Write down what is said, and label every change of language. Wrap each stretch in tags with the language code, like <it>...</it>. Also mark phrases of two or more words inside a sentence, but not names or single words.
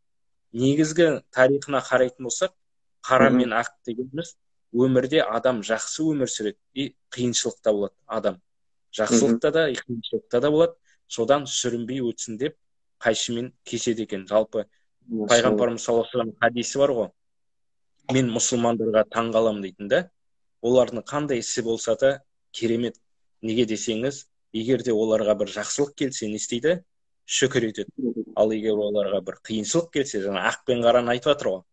<kk>Негізгі тарихына қарайтын болсақ, қара мен ақ дегеніміз өмірде адам жақсы өмір сүреді, қиыншылықта болады адам. Жақсылықта да, қиыншылықта да болады. Содан сүрінбей өтсін деп қайшымен кеседі екен. Жалпы пайғамбарымыз</kk> <ar>صلى الله عليه وسلم</ar> <kk>хадисі бар ғой. Мен мұсылмандарға таңғаламын дейтін да. Олардың қандай ісі болса да керемет. Неге десеңіз, егер де оларға бір жақсылық келсе не істейді? Шүкір етеді. Ал егер оларға бір қиыншылық келсе, жаңа ақ пен қараны айтып жатыр ғой.</kk>